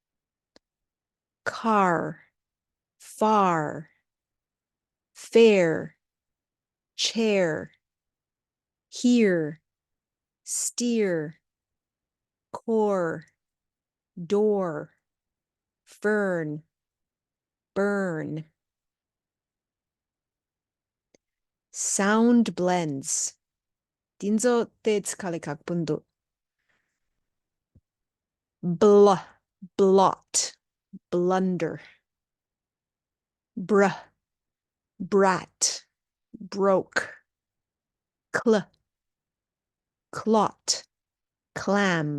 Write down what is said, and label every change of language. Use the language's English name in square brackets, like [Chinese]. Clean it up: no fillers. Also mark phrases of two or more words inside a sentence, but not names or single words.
[English] Car, far, fair, chair, here, steer, core, door, fern, burn. Sound blends. Dinzo te tsukare kaku bl, blot, blunder. Br, brat, broke. Cl, clot, clam.